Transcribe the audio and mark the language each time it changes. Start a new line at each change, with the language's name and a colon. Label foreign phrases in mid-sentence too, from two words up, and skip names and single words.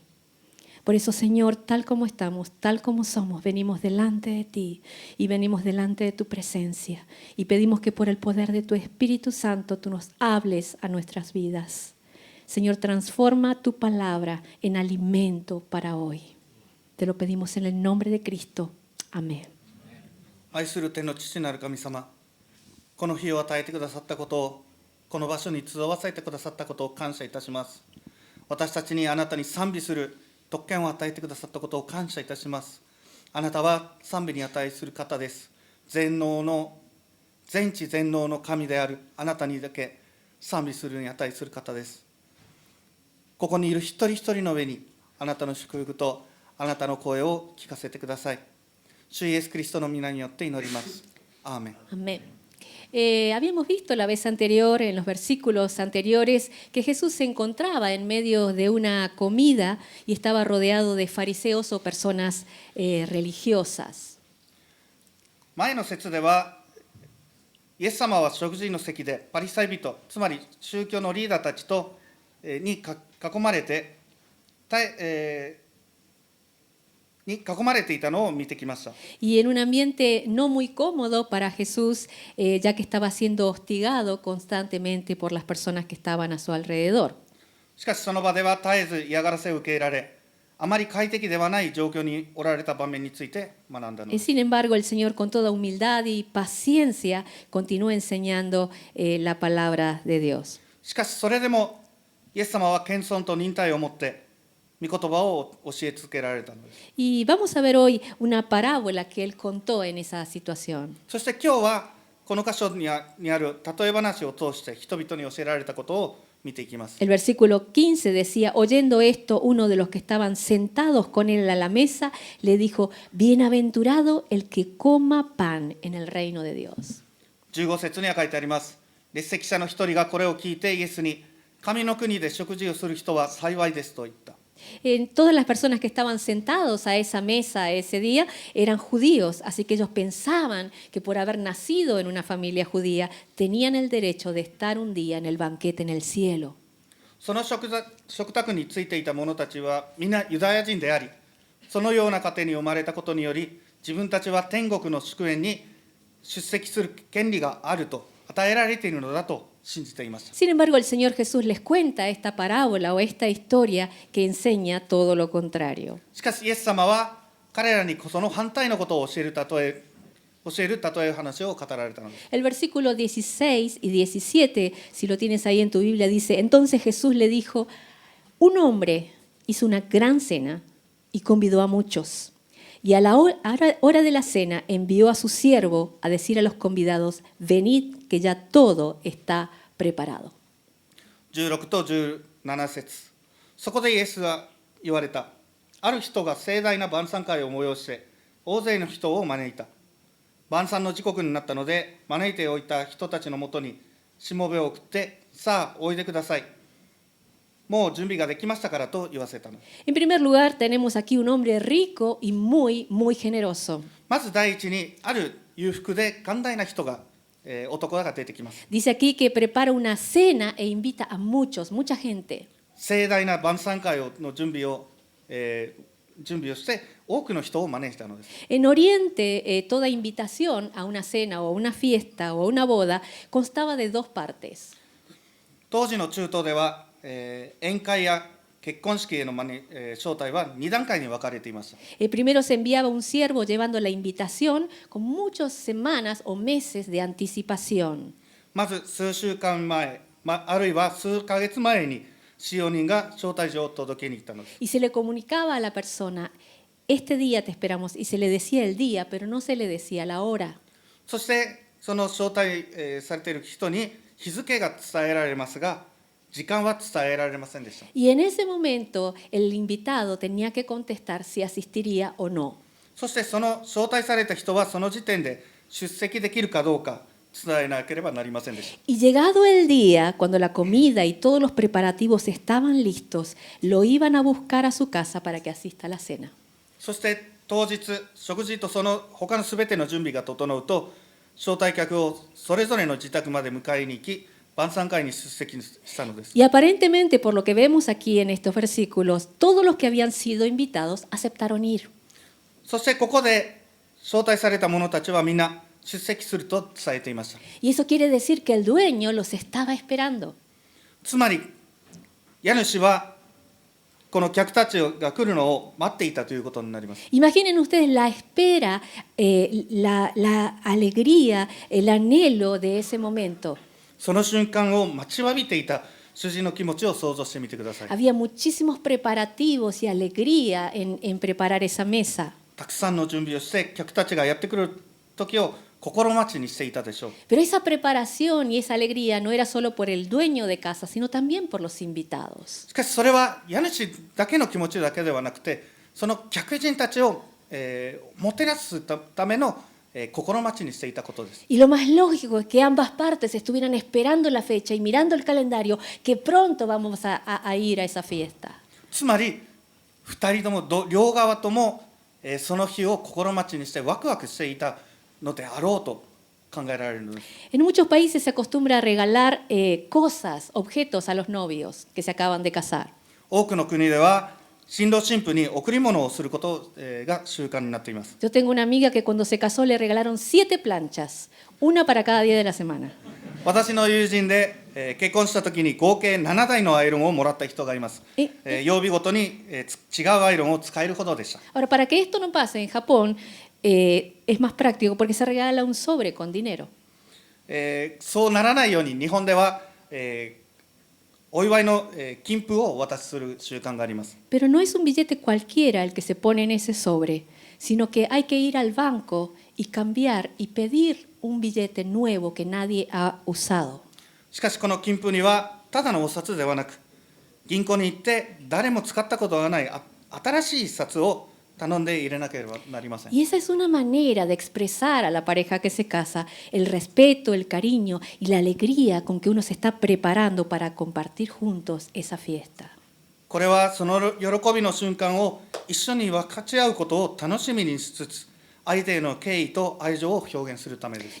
Spanish: Por eso, Señor, tal como estamos, tal como somos, venimos delante de ti y venimos delante de tu presencia y pedimos que por el poder de tu Espíritu Santo tú nos hables a nuestras vidas. Señor, transforma tu palabra en alimento para hoy. Te lo pedimos en el nombre de Cristo. Amén.
Japanese: 愛する天の父なる神様、この日を与えてくださったことを、この場所に集わせてくださったことを感謝いたします。私たちにあなたに賛美する特権を与えてくださったことを感謝いたします。あなたは賛美に値する方です。全知全能の神であるあなたにだけ賛美するに値する方です。ここにいる一人一人の上にあなたの祝福とあなたの声を聞かせてください。主イエスキリストの皆によって祈ります。アーメン。
Spanish: Amén. Habíamos visto la vez anterior, en los versículos anteriores, que Jesús se encontraba en medio de una comida y estaba rodeado de fariseos o personas religiosas.
Japanese: 前の説では、イエス様は食事の席でパリサイ人、つまり宗教のリーダーたちに囲まれて、いたのを見てきました。
Spanish: Y en un ambiente no muy cómodo para Jesús, ya que estaba siendo hostigado constantemente por las personas que estaban a su alrededor.
Japanese: しかしその場では絶えず嫌がらせを受け入れられ、あまり快適ではない状況におられた場面について学んだのです。
Spanish: Sin embargo, el Señor con toda humildad y paciencia continúa enseñando la palabra de Dios.
Japanese: しかしそれでもイエス様は謙遜と忍耐を持って御言葉を教え続けられたのです。
Spanish: Y vamos a ver hoy una parábola que él contó en esa situación.
Japanese: そして今日はこの箇所にある例え話を通して人々に教えられたことを見ていきます。
Spanish: El versículo 15 decía, oyendo esto, uno de los que estaban sentados con él a la mesa le dijo, bienaventurado el que coma pan en el reino de Dios.
Japanese: 15 節には書いてあります。列席者の一人がこれを聞いてイエスに、神の国で食事をする人は幸いですと言った。
Spanish: Todas las personas que estaban sentados a esa mesa ese día eran judíos, así que ellos pensaban que por haber nacido en una familia judía tenían el derecho de estar un día en el banquete en el cielo.
Japanese: その食卓についていた者たちは皆ユダヤ人であり、そのような家庭に生まれたことにより、自分たちは天国の祝宴に出席する権利があると与えられているのだと信じていました。
Spanish: Sin embargo, el Señor Jesús les cuenta esta parábola o esta historia que enseña todo lo contrario.
Japanese: しかしイエス様は彼らにその反対のことを教える例え話を語られたのです。
Spanish: El versículo 16 y 17, si lo tienes ahí en tu Biblia, dice, entonces Jesús le dijo, un hombre hizo una gran cena y convidó a muchos. Y a la hora de la cena envió a su siervo a decir a los convidados, venid que ya todo está preparado.
Japanese: 16 と17節。そこでイエスが言われた。ある人が盛大な晩餐会を催して大勢の人を招いた。晩餐の時刻になったので招いておいた人たちのもとにしもべを送って、さあおいでください。もう準備ができましたからと言わせたの。
Spanish: En primer lugar, tenemos aquí un hombre rico y muy generoso.
Japanese: まず第一にある裕福で寛大な人が、男が出てきます。
Spanish: Dice aquí que prepara una cena e invita a mucha gente.
Japanese: 盛大な晩餐会の準備をして多くの人を招いたのです。
Spanish: En Oriente, toda invitación a una cena o a una fiesta o a una boda constaba de dos partes.
Japanese: 当時の中東では、宴会や結婚式への招待は2段階に分かれていました。
Spanish: Primero se enviaba un siervo llevando la invitación con muchas semanas o meses de anticipación.
Japanese: まず数週間前、あるいは数ヶ月前に使用人が招待状を届けに行ったのです。
Spanish: Y se le comunicaba a la persona, este día te esperamos, y se le decía el día, pero no se le decía la hora.
Japanese: そしてその招待、されている人に日付が伝えられますが、時間は伝えられませんでした。
Spanish: Y en ese momento el invitado tenía que contestar si asistiría o no.
Japanese: そしてその招待された人はその時点で出席できるかどうか伝えなければなりませんでした。
Spanish: Y llegado el día, cuando la comida y todos los preparativos estaban listos, lo iban a buscar a su casa para que asista a la cena.
Japanese: そして当日、食事とその他のすべての準備が整うと、招待客をそれぞれの自宅まで迎えに行き、晩餐会に出席したのです。
Spanish: Y aparentemente, por lo que vemos aquí en estos versículos, todos los que habían sido invitados aceptaron ir.
Japanese: そしてここで招待された者たちはみんな出席すると伝えていました。
Spanish: Y eso quiere decir que el dueño los estaba esperando.
Japanese: つまり、家主はこの客たちが来るのを待っていたということになります。
Spanish: Imaginen ustedes la espera, la alegría, el anhelo de ese momento.
Japanese: その瞬間を待ちわびていた主人の気持ちを想像してみてください。
Spanish: Había muchísimos preparativos y alegría en preparar esa mesa.
Japanese: たくさんの準備をして客たちがやってくる時を心待ちにしていたでしょう。
Spanish: Pero esa preparación y esa alegría no era solo por el dueño de casa, sino también por los invitados.
Japanese: しかしそれは家主だけの気持ちだけではなくて、その客人たちを、もてなすための、 心待ちにしていたことです。
Spanish: Y lo más lógico es que ambas partes estuvieran esperando la fecha y mirando el calendario que pronto vamos a ir a esa fiesta.
Japanese: つまり2人とも両側ともその日を心待ちにしてワクワクしていたのであろうと考えられるのです。
Spanish: En muchos países se acostumbra a regalar cosas, objetos a los novios que se acaban de casar.
Japanese: 多くの国では新郎新婦に贈り物をすることが習慣になっています。
Spanish: Yo tengo una amiga que cuando se casó le regalaron 7 planchas, una para cada día de la semana.
Japanese: 私の友人で結婚した時に合計7台のアイロンをもらった人がいます。曜日ごとに違うアイロンを使えるほどでした。
Spanish: Ahora, para que esto no pase en Japón, es más práctico porque se regala un sobre con dinero.
Japanese: そうならないように日本では、お祝いの金符をお渡しする習慣があります。
Spanish: Pero no es un billete cualquiera el que se pone en ese sobre, sino que hay que ir al banco y cambiar y pedir un billete nuevo que nadie ha usado.
Japanese: しかしこの金符にはただのお札ではなく、銀行に行って誰も使ったことがない新しい一冊を頼んで入れなければなりません。
Spanish: Y esa es una manera de expresar a la pareja que se casa el respeto, el cariño y la alegría con que uno se está preparando para compartir juntos esa fiesta.
Japanese: これはその喜びの瞬間を一緒に分かち合うことを楽しみにしつつ、相手への敬意と愛情を表現するためです。